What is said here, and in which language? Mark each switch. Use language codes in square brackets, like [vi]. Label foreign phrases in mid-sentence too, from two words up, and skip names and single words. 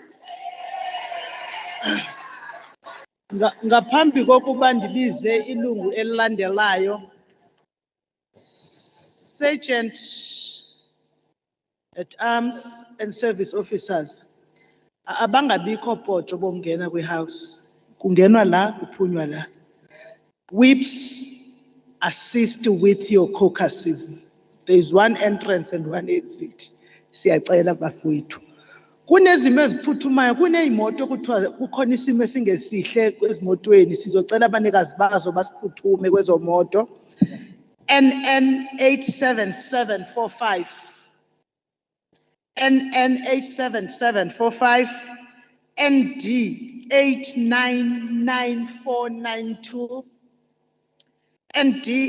[xh] Ngaphambi kokuba ndibize ilungu elilandelayo, [en] Sergeant at Arms and Service Officers [xh] abangabikho poto bongena kwi-house, kungenwa la kuphunywa la. [en] Whips assist with your caucuses. There is one entrance and one exit. [zu] Siyacela bafowethu. Kunezimo eziphuthumayo, kuneyimoto kuthiwa kukhona isimo esingesihle ezimotweni, sizocela abanikazi bazo basiphuthume kwezo moto. [en] NN 87745, NN 87745, ND 899492, ND